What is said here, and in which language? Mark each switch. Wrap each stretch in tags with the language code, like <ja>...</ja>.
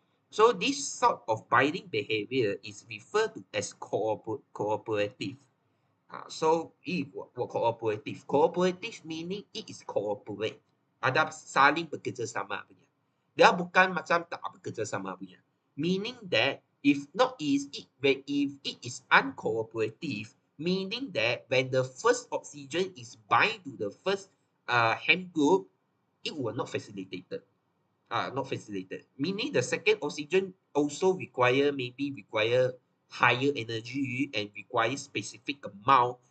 <en>So this sort of binding behavior is referred to as cooperative. So it cooperative. Cooperative meaning it is cooperate.</en> <ms>Ada saling bekerja sama punya. Dia bukan macam tak bekerja sama punya.</ms> <en>Meaning that if it is uncooperative, meaning that when the first oxygen is bind to the first hem group, it will not facilitated. Not facilitated. Meaning the second oxygen also require higher energy and require specific amount</en>